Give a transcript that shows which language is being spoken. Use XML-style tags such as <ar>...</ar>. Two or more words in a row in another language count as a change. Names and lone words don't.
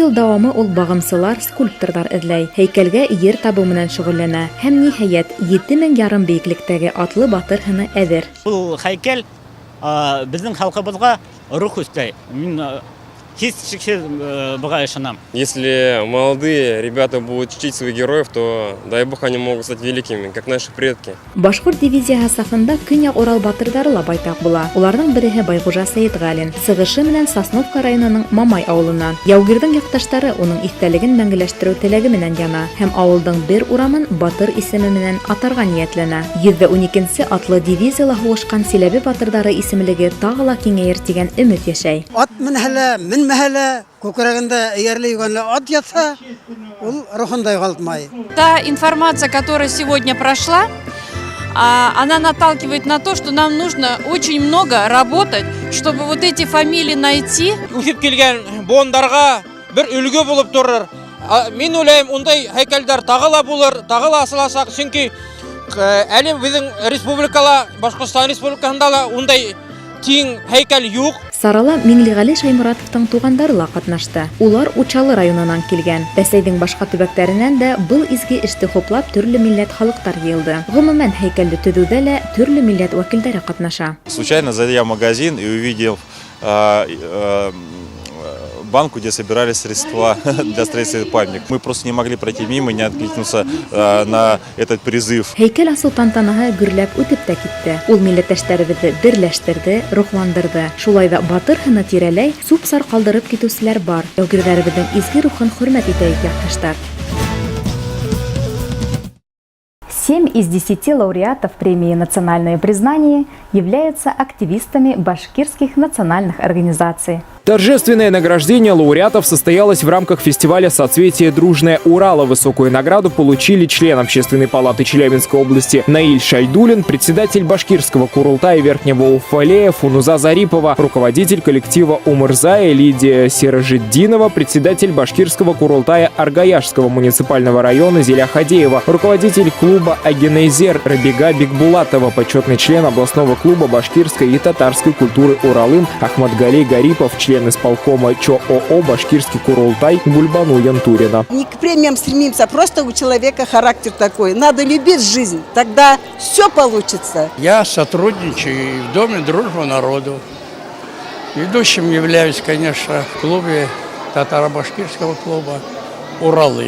<ba>йыл дауамы ул бағымсылар, скульпторҙар эҙләй, һәйкәлгә ер табыу менән шөғөлләнә. Һәм ниһайәт 7500 бейеклектәге атлы батыр һыны әҙер. Бұл һәйкәл беҙҙең халҡыбыҙға рух өҫтәй. Мин һис шикһеҙ быға ышанам.</ba> <ru>Если молодые ребята будут чтить своих героев, то, дай бог, они могут стать великими, как наши предки.</ru> <ba>Башҡорт дивизияһы сафында Көньяҡ Урал батырҙары ла байтаҡ була. Уларҙың береһе Байғужа Сәйетғәлин, сығышы менән Сосновка районының Мамай ауылынан. Яугирҙың яҡташтары уның иҫтәлеген мәңгеләштереү теләге менән яна һәм ауылдың бер урамын батыр исеме менән атарға ниәтләнә. 112-нсе атлы дивизияла һуғышҡан Силәбе батырҙары исемлеге тағы ла киңәйер тигән өмөт йәшәй. Ат менмәһәлә, күкрәгендә эйәрле йөргәнле ат ятса, ул рухында юғалтмай.</ba> <ru>Та информация, которая сегодня прошла, она наталкивает на то, что нам нужно очень много работать, чтобы вот эти фамилии найти.</ru> <ba>Үҫеп килгән буындарға бер үлгө булып торыр. Мин уйлайым, ундай һәйкәлдәр тағы ла булыр, тағы ла асыласаҡ, сөнки әле беҙҙең республикала, Башҡортостан республикаһында ла ундай тиң һәйкәл юҡ. Сарала Миңлеғәле Шайморатовтың туғандары ла ҡатнашты. Улар Учалы районынан килгән. Бәсәйҙең башҡа төбәктәренән дә был изге эште хуплап төрлө милләт халыҡтар йыйылды. Ғөмүмән һәйкәлде төҙөүҙә лә төрлө милләт вәкилдәре ҡатнаша.</ba> <ru>Случайно зайдя в магазин и увидел банку, где собирали средства для строительства памятника. Мы просто не могли пройти мимо, не откликнуться на этот призыв.</ru> <ba>Һәйкәл асыу тантанаһы гөрләп үтеп тә китте. Ул милләттәштәребеҙҙе берләштерҙе, рухландырҙы. Шулай да батыр һыны тирәләй, сүп-сар ҡалдырып китеүселәр бар. Яугирҙәребеҙҙең изге рухын хөрмәт итәйек, яҡташтар.</ba> <ru>7 из 10 лауреатов премии «Национальные признания» являются активистами башкирских национальных организаций. Торжественное награждение лауреатов состоялось в рамках фестиваля «Соцветие Дружное Урала». Высокую награду получили член Общественной палаты Челябинской области Наиль Шайдулин, председатель башкирского Курултая Верхнего Уфалея Фунуза Зарипова, руководитель коллектива Умырзая Лидия Серожиддинова, председатель башкирского Курултая Аргаяшского муниципального района Зиля Хадеева, руководитель клуба Агенейзер Рабига Бигбулатова, почетный член областного клуба башкирской и татарской культуры Уралым Ахмадгалей Гарипов, член исполкома ЧОО «Башкирский Курултай» Гульбану Янтурина. Не к премиям стремимся, просто у человека характер такой. Надо любить жизнь, тогда все получится. Я сотрудничаю в Доме дружбы народу. Ведущим являюсь, конечно, в клубе татаро-башкирского клуба «Уралым».</ru>